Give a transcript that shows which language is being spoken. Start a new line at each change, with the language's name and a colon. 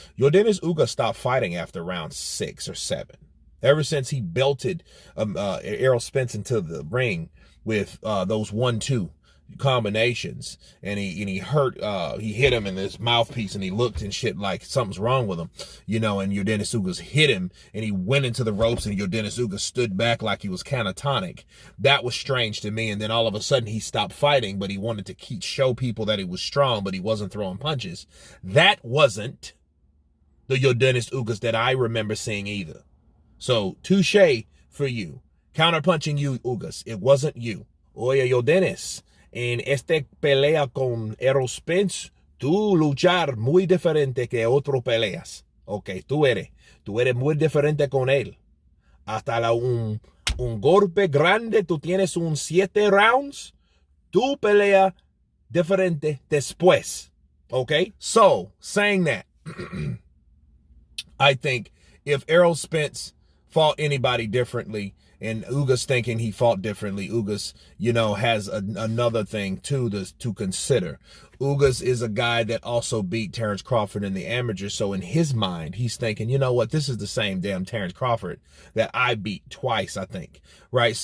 English: Yordenis Ugas stopped fighting after round 6 or 7. Ever since he belted Errol Spence into the ring with those 1-2 combinations, and he hit him in his mouthpiece, and he looked and shit like something's wrong with him, and Yordenis Ugas hit him, and he went into the ropes, and Yordenis Ugas stood back like he was catatonic. That was strange to me. And then all of a sudden he stopped fighting, but he wanted to show people that he was strong, but he wasn't throwing punches. That wasn't the Yordenis Ugas that I remember seeing either. So touche for you. Counterpunching you, Ugas. It wasn't you.
Spanish: Oye, Yordenis, en esta pelea con Errol Spence, tú luchar muy diferente que otro peleas. Ok, tú eres muy diferente con él. Hasta un golpe grande, tú tienes 7 rounds. Tú pelea diferente después.
English: Okay? So, saying that, I think if Errol Spence fought anybody differently, and Ugas thinking he fought differently, Ugas, has another thing too to consider. Ugas is a guy that also beat Terrence Crawford in the amateurs, so in his mind, he's thinking, you know what, this is the same damn Terrence Crawford that I beat twice, I think, right?